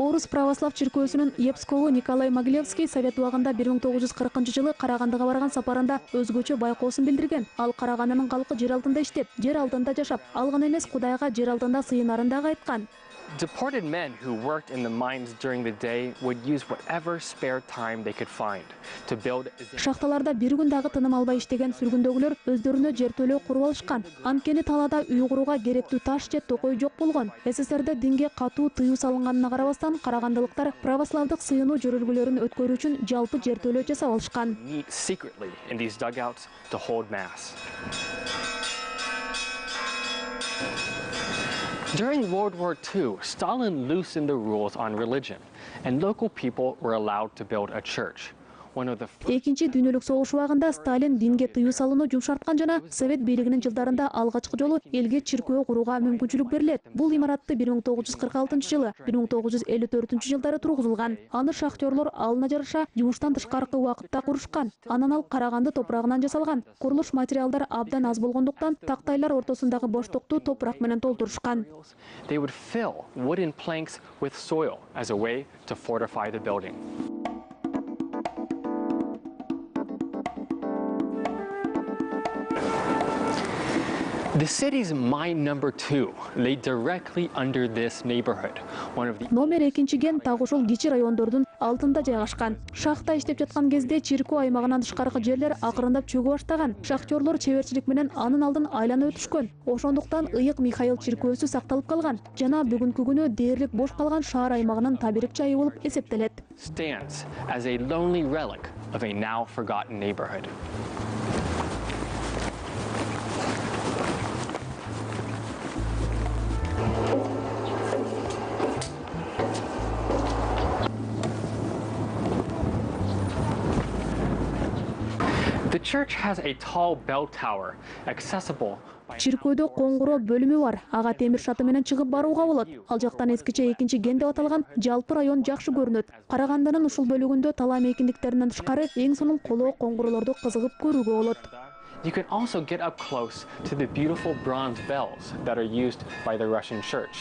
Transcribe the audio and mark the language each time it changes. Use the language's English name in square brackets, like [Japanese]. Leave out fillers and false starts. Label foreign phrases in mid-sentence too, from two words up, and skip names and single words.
[Kyrgyz] Орус православ чиркөөсүнүн епскогу Николай Могилевский совет убагында 1940-жылы Карагандыга барган сапарында өзгөчө байкоосун билдирген. Ал Карагандынын калкы жер altында иштеп, жер altында жашап, ал гана эмес Кудайга жер altында сыйынарын дагы айткан. [English] Deported men who worked in the mines during the day would use whatever spare time they could find to build. [Kyrgyz] Шахталарда бир күн дагы тыным албай иштеген сүргүндөгүлөр өздөрүнө жер төлөө куруп алышкан. Анткени талаада үй курууга керектүү таш же токой жок болгон. СССРде динге катуу тыюу салынганына карабастан карагандылыктар православдык сыйынуу жөрөлгүлөрүн өткөрүү үчүн жалпы жер төлөө жасап алышкан. [English] Meet secretly in these dugouts to hold mass. During World War II, Stalin loosened the rules on religion, and local people were allowed to build a church. [Kyrgyz] Экинчи дүйнөлүк согуш убагында Сталин динге тыюу салууну жумшарткан жана Совет бийлигинин жылдарында алгачкы жолу элге чиркөө курууга мүмкүнчүлүк берилет. Бул имаратты 1946-жылы, 1954-жылдары тургузулган. Аны шахтерлор алына жараша жумуштан тышкаркы убакытта курушкан. Анан ал Караганды топурагынан жасалган. Курулуш материалдар абдан аз болгондуктан тактайлар ортосундагы боштукту топурак менен толтурушкан. [English] They would fill wooden planks with soil as a way to fortify the building. The city's mine number 2 lay directly under this neighborhood. [Kyrgyz] Номер 2 ген так ушул кичи райондордун алтында жайгашкан. Шахта иштеп жаткан кезде чиркөө аймагынан тышкаркы жерлер акырындап чөгө баштаган. Шахтерлор чеберчилик менен анын алдын айланып өтүшкөн. Ошондуктан ыйык Михаил чиркөөсү сакталып калган жана бүгүнкү күнү дээрлик бош калган шаар аймагынын табирик жайы болуп эсептелет. [English] Stands as a lonely relic of a now forgotten neighborhood. The church has a tall bell tower accessible. [Kyrgyz] Чиркөөдө коңгуроо бөлүмү бар. Ага темир шаты менен чыгып барууга болот. Ал жактан эскиче 2-ген деп аталган жалпы район жакшы көрүнөт. Карагандынын ушул бөлүгүндө талаа мейкиндиктеринен тышкары эң сонун колоо коңгуроолорду кызыгып көрүүгө болот. [English] You can also get up close to the beautiful bronze bells that are used by the Russian church.